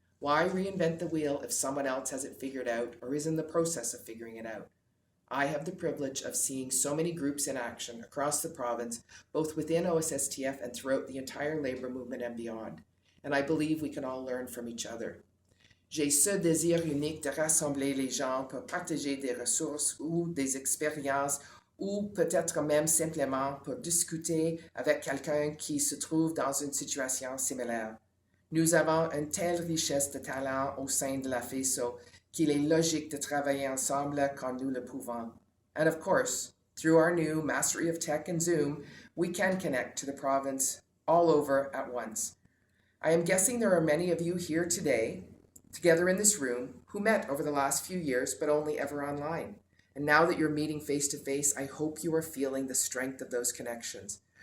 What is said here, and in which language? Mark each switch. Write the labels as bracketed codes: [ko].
[en] Why reinvent the wheel if someone else has it figured out or is in the process of figuring it out? I have the privilege of seeing so many groups in action across the province, both within OSSTF and throughout the entire labor movement and beyond. And I believe we can all learn from each other. [fr] J'ai ce désir unique de rassembler les gens pour partager des ressources ou des expériences ou peut-être même simplement pour discuter avec quelqu'un qui se trouve dans une situation similaire. Nous avons une telle richesse de talents au sein de la FESO qu'il est logique de travailler ensemble quand nous le pouvons. [en] And of course, through our new mastery of tech and Zoom, we can connect to the province all over at once. I am guessing there are many of you here today, together in this room, who met over the last few years, but only ever online. And now that you're meeting face to face, I hope you are feeling the strength of those connections.